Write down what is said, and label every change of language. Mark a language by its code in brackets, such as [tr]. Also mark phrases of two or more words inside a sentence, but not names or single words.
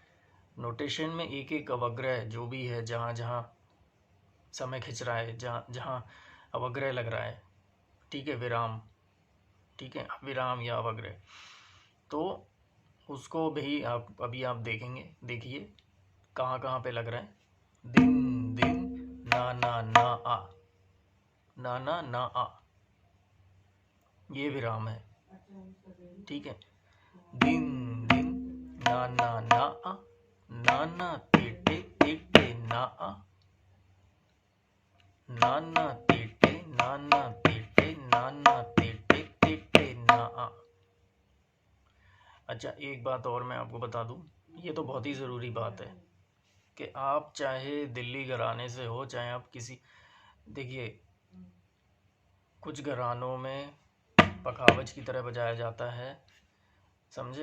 [hi] नोटेशन में एक एक अवग्रह जो भी है, जहाँ जहाँ समय खिंच रहा है, जहाँ जहाँ अवग्रह लग रहा है, ठीक है, विराम, ठीक है, विराम या अवग्रह, तो उसको भी आप अभी आप देखेंगे। देखिए कहाँ कहाँ पे लग रहा है। दिन दिन ना ना ना आ, ना ना ना आ, ये विराम है, ठीक है। दिन दिन ना ना ना आ, ना ना तेटे तेटे ना आ, ना ना तेटे ना ना तेटे ना ना तेटे तेटे ना आ। अच्छा, एक बात और मैं आपको बता दूं, ये तो बहुत ही ज़रूरी बात है कि आप चाहे दिल्ली घराने से हो, चाहे आप किसी, देखिए कुछ घरानों में पखावज की तरह बजाया जाता है, समझे।